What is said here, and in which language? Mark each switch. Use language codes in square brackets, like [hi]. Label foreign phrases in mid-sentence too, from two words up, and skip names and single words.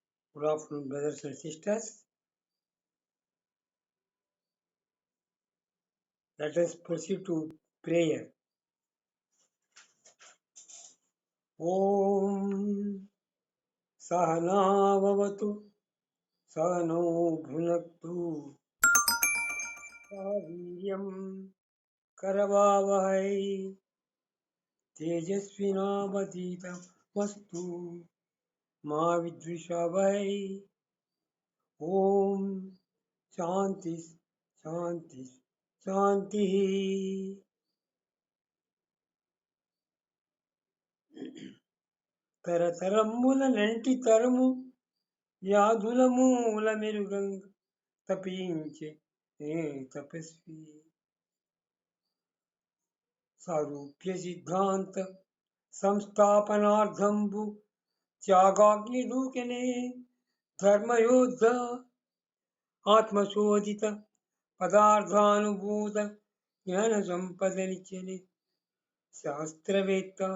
[en] Good afternoon, brothers and sisters. Let us proceed to prayer. [sa] Om Sahana Vavatu Sahano Bhunaktu Saviryam Karavavahai Tejasvinavadita Vastu Ma Vidvishavai. Om Shanti Shanti Shanti. [te] తరతరముల నంటి తరము వ్యాధుల మూల మెరుగంగ తపించే తపస్వి సారూప్య సిద్ధాంత సంస్థాపనార్థంబు త్యాగాగ్ని దూకెనే ధర్మయోద్ధ ఆత్మశోధిత పదార్థానుభూత జ్ఞాన సంపదనిచ్చని శాస్త్రవేత్త